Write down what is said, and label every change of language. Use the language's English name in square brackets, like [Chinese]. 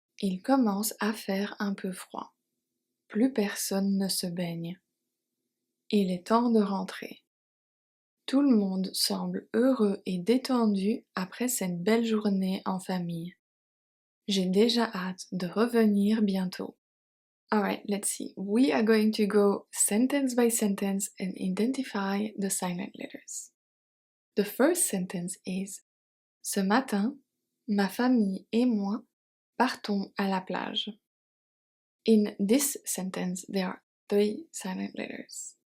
[French] Il commence à faire un peu froid. Plus personne ne se baigne. Il est temps de rentrer. Tout le monde semble heureux et détendu après cette belle journée en famille. J'ai déjà hâte de revenir bientôt. [English] Alright, let's see. We are going to go sentence by sentence and identify the silent letters. The first sentence is: [French] Ce matin, ma famille et moi partons à la plage. [English] In this sentence, there are 3 silent letters.